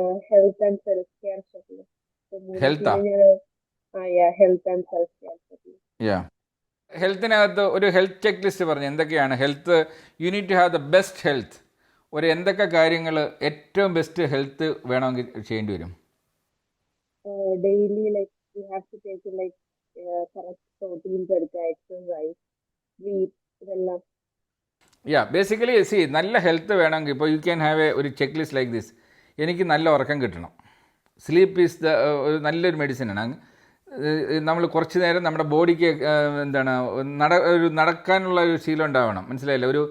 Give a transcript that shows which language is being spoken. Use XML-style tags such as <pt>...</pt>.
<en>Health and self-care checklist. So, Health ആ? yeah, health and self-care checklist. Yeah.</en> <ml>ഹെൽത്തിനകത്ത് ഒരു health check list പറഞ്ഞു. എന്തൊക്കെയാണ് health? You need to have the best health. ഒരു എന്തൊക്കെ കാര്യങ്ങൾ ഏറ്റവും ബെസ്റ്റ് ഹെൽത്ത് വേണമെങ്കിൽ ചെയ്യേണ്ടി വരും?</ml> <en>Daily, like you have to take correct proteins, exercise, sleep, ഇതെല്ലാം. Yeah, basically നല്ല health വേണമെങ്കിൽ ഇപ്പോൾ you can have ഒരു checklist like this.</en> <ml>എനിക്ക് നല്ല ഉറക്കം കിട്ടണം. സ്ലീപ്പ് ഈസ് ഒരു നല്ലൊരു മെഡിസിനാണ്. നമ്മൾ കുറച്ച് നേരം നമ്മുടെ ബോഡിക്ക് എന്താണ് നടക്കാനുള്ള ഒരു ശീലം ഉണ്ടാവണം, മനസ്സിലായില്ല?</ml>